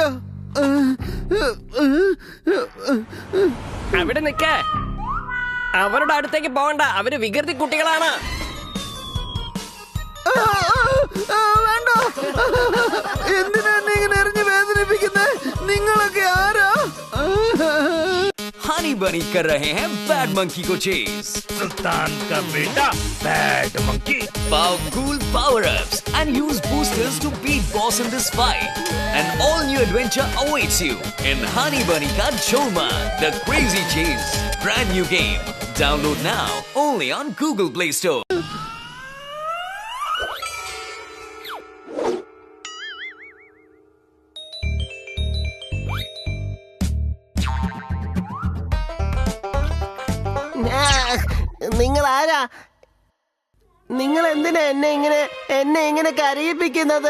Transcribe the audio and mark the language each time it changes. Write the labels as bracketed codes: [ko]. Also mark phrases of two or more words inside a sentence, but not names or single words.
[ml] അവിടെ നിക്ക. അവരുടെ അടുത്തേക്ക് പോകണ്ട, അവര് വികൃതി കുട്ടികളാണ്. വേണ്ട, എന്തിനാ എന്നെ ഇങ്ങനെ എറിഞ്ഞ് വേദനിപ്പിക്കുന്നത്? നിങ്ങളൊക്കെ ആരാ? [hi] हनी बनी कर रहे हैं बैड मंकी को चेज. सुल्तान का बेटा बैड मंकी. [en] Powerful power-ups and use boosters to beat boss in this fight. An all-new adventure awaits you in Honey Bunny Ka Choma, The Crazy Chase. Brand new game. Download now only on Google Play Store. [ml] നിങ്ങൾ ആരാ? നിങ്ങൾ എന്തിനാ എന്നെ ഇങ്ങനെ കരയിപ്പിക്കുന്നത്?